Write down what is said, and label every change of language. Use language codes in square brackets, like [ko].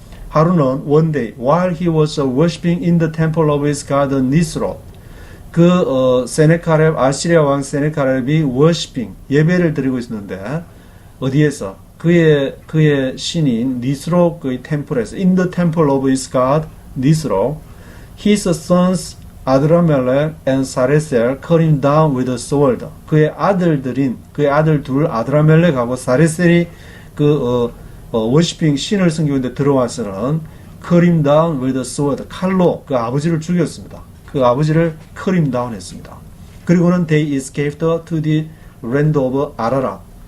[en] 하루는 one day, while he was worshipping in the temple of his god Nisroch, [ko] 세네카렙, 아시리아 왕 세네카렙이 worshipping, 예배를 드리고 있었는데, 어디에서? 그의 신인 니스록의 템플에서, [en] in the temple of his god Nisroch, his sons 아드라멜렉 and 사레셀 cut him down with a sword. [ko] 그의 아들 둘 아드라멜렉하고 사레셀이 워시핑 신을 섬기는데 들어와서는 [en] cut him down with a sword. [ko] 칼로 그 아버지를 죽였습니다. 그 아버지를 cut him down 했습니다. 그리고는 [en] they escaped to the land of Ararat.